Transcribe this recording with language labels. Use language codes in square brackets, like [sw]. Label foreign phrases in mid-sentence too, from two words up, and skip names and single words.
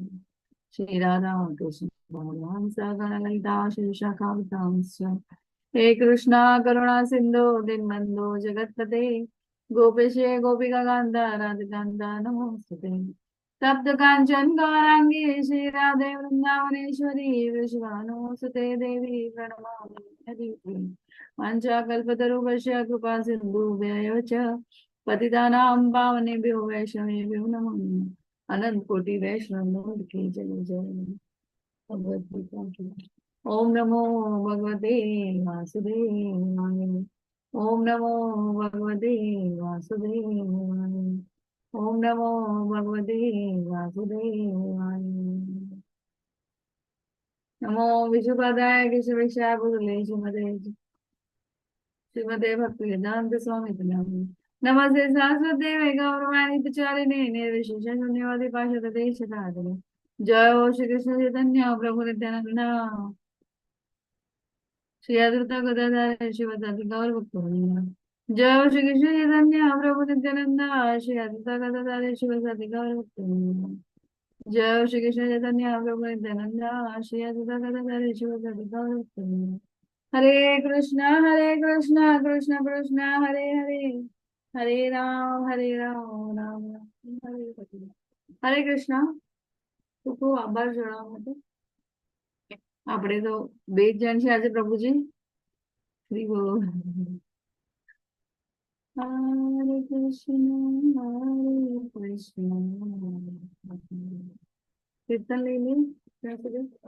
[sa] श्रीराधा कृष्ण भगवान् सगण ललिता श्रीशाखावतांश्च हे कृष्णा करुणा सिंधु दीनबंधु जगतपते गोपेशे गोपिका कांता राधिकांता नमोस्तुते तप्त कांचन गौरांगी श्री राधे वृंदावनेश्वरी विश्वानुसुते देवी प्रणमामि हरिप्रिये वाञ्छाकल्पतरुभ्यश्च कृपा सिन्धुभ्यैव च पतितानां पावनेभ्यो वैष्णवेभ्यो नमो नमः. [hi] अनंत कोटि वैष्णव की जय जय. भगवद गीता की. [sa] ओम नमो भगवते वासुदेवाय. ओम नमो भगवते वासुदेवाय. ओम नमो भगवते वासुदेवाय. नमो विष्णुपदाय कृष्णवेक्षाय भूतले श्रीमते भक्तिवेदांत स्वामी नमः. नमस्ते सरस्वती गौरवाणी प्रचारिणे निर्विशेष शून्यवादी पार्षद देशधारिणे. जय हो श्री कृष्ण चैतन्य प्रभु नित्यानंद श्री अद्वैत गदाधर शिवदासि गौर भक्तवृंद. जय हो श्री कृष्ण चैतन्य प्रभु नित्यानंद श्री अद्वैत गदाधर शिवदासि गौर भक्तवृंद. जय हो श्री कृष्ण चैतन्य प्रभु नित्यानंद श्री अद्वैत गदाधर शिवदासि गौर भक्तवृंद. हरे कृष्ण कृष्ण कृष्ण हरे हरे हरे राम राम राम हरे हरे. हरे कृष्ण. [gu] તો ખૂબ આભાર જણાવવા માટે. આપણે તો બે જ જણ છે આજે પ્રભુજી. શ્રી બોલ. હરે કૃષ્ણ કીર્તન લઈ લે ત્યાં સુધી.